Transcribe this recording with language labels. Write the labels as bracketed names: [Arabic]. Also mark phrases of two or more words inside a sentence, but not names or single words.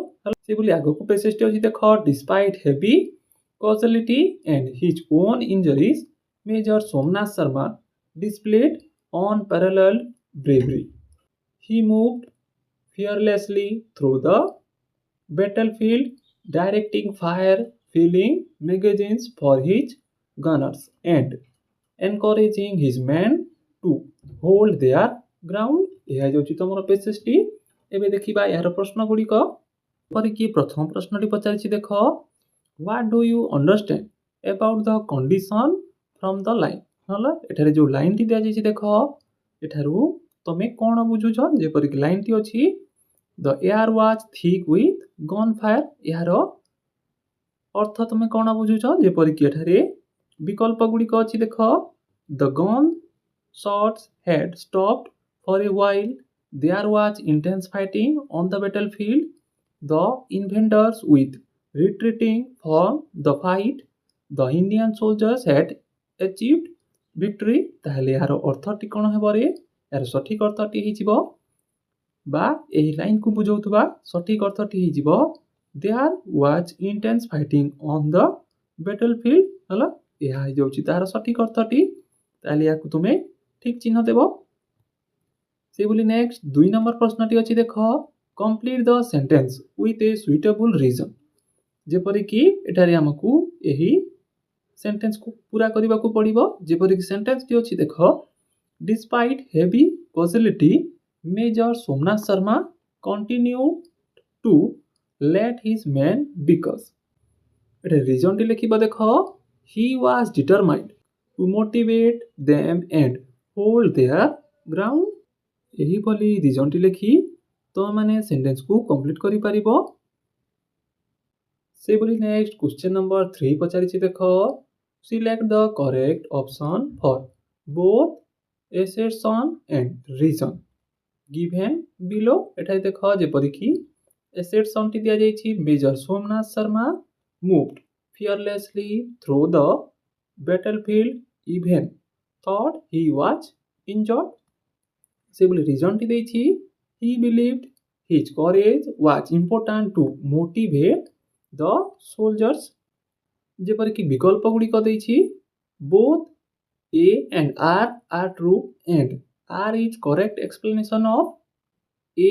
[Odia] ସେ ବୋଲି ଆଗକୁ ପେସେଜଟି ଅଛି ଦେଖ [English] despite heavy causality and his own injuries, Major Somnath Sharma displayed unparalleled bravery. He moved fearlessly through the battlefield, directing fire, filling magazines for his gunners, and encouraging his men to hold their ground. [Odia] ଏହା ହେଉଛି ତମର ପେସେଜଟି। ଏବେ ଦେଖିବା ଏହାର ପ୍ରଶ୍ନ ଗୁଡ଼ିକ। ଯେପରିକି ପ୍ରଥମ ପ୍ରଶ୍ନଟି ପଚାରିଛି ଦେଖ [English] What do you understand about the condition from the line? [Odia] ହେଲା ଏଠାରେ ଯେଉଁ ଲାଇନଟି ଦିଆଯାଇଛି ଦେଖ ଏଠାରୁ ତମେ କ'ଣ ବୁଝୁଛ? ଯେପରିକି ଲାଇନଟି ଅଛି [English] The air was thick with gunfire. [Odia] ଏହାର ଅର୍ଥ ତମେ କ'ଣ ବୁଝୁଛ? ଯେପରିକି ଏଠାରେ ବିକଳ୍ପ ଗୁଡ଼ିକ ଅଛି ଦେଖ [English] The gun shots had stopped for a while. There was intense fighting on the battlefield. The invaders with retreating from the fight. The Indian soldiers had achieved victory. [Odia] ତାହେଲେ ଏହାର ଅର୍ଥଟି କ'ଣ ହେବ ରେ? ଏହାର ସଠିକ ଅର୍ଥଟି ହେଇଯିବ ବା ଏହି ଲାଇନକୁ ବୁଝାଉଥିବା ସଠିକ ଅର୍ଥଟି ହେଇଯିବ [English] There was intense fighting on the battlefield. [Odia] ହେଲା ଏହା ହେଇଯାଉଛି ତାହାର ସଠିକ ଅର୍ଥଟି। ତାହେଲେ ଏହାକୁ ତୁମେ ଠିକ ଚିହ୍ନ ଦେବ। ସେହିଭଳି ନେକ୍ସଟ 2 ନମ୍ବର ପ୍ରଶ୍ନଟି ଅଛି ଦେଖ [English] Complete the sentence with a suitable reason. [Odia] ଯେପରିକି ଏଠାରେ ଆମକୁ ଏହି ସେଣ୍ଟେନ୍ସକୁ ପୁରା କରିବାକୁ ପଡ଼ିବ। ଯେପରିକି ସେଣ୍ଟେନ୍ସଟି ଅଛି ଦେଖ [English] Despite heavy causality, Major Somnath Sharma continued to let his men because [Odia] ଏଠାରେ ରିଜନଟି ଲେଖିବ ଦେଖ [English] He was determined to motivate them and hold their ground. [Odia] ଏହିଭଳି ରିଜନଟି ଲେଖି ତୁମେମାନେ ସେଣ୍ଟେନ୍ସକୁ କମ୍ପ୍ଲିଟ୍ କରିପାରିବ। [English] ସେହିଭଳି next question number 3 [Odia] ପଚାରିଛି ଦେଖ [English] Select the correct option for both assertion and reason given below. [Odia] ଏଠାରେ ଦେଖ ଯେପରିକି assertionଟି ଦିଆଯାଇଛି [English] Major Somnath Sharma moved fearlessly through the battlefield even thought he was injured. [Odia] ସେହିଭଳି ରିଜନଟି ଦେଇଛି [English] He believed his courage was important to motivate the soldiers. [Odia] ଯେପରିକି ବିକଳ୍ପ ଗୁଡ଼ିକ ଦେଇଛି [English] Both A and R are true and R is correct explanation of A.